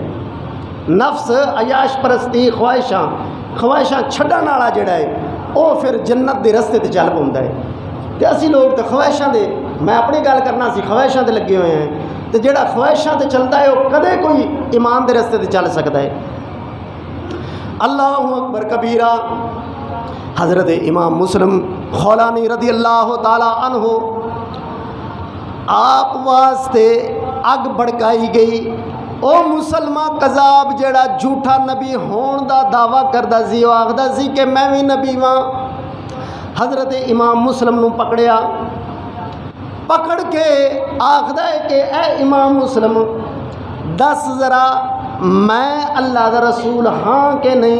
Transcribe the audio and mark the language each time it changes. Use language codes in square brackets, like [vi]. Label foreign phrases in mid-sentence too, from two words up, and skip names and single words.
[pa] نفس عیاش پرستی خواہشاں چھڈن والا جڑا ہے وہ پھر جنت دے رستے تے چل پوندا ہے۔ تے اسی لوگ تے خواہشاں دے میں اپنی گل کرنا سی خواہشاں تے لگے ہوئے ہیں تے جڑا خواہشاں تے چلتا ہے وہ کدے کوئی ایمان دے رستے تے چل سکتا ہے۔ [ar] اللہ اکبر کبیرہ۔ [pa] حضرت امام مسلم خولانی رضی اللہ تعالیٰ عنہ آپ واسطے اگ بڑکائی گئی۔ او مسلمہ کذاب جڑا جھوٹا نبی ہون دا دعویٰ کردہ سی وہ آخدہ سی کہ میں بھی نبی ہاں۔ حضرت امام مسلم نو پکڑیا، پکڑ کے آخدہ ہے کہ اے امام مسلم دس ذرا میں اللہ دا رسول ہاں کہ نہیں؟